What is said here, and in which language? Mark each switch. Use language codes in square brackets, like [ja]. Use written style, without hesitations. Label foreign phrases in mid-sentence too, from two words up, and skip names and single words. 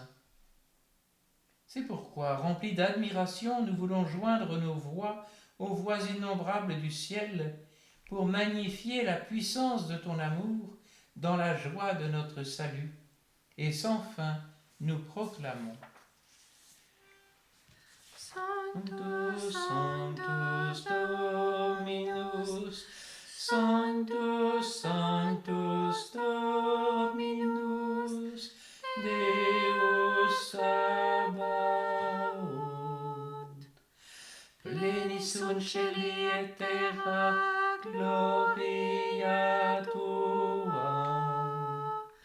[fr] C'est pourquoi, remplis d'admiration, nous voulons joindre nos voix aux voix innombrables du ciel pour magnifier la puissance de ton amour dans la joie de notre salut. Et sans fin, nous proclamons. [la] Sanctus, Sanctus Dominus, Sanctus, Sanctus Dominus, Deus Sabaoth, plenis sunt celi et terra, gloria tua.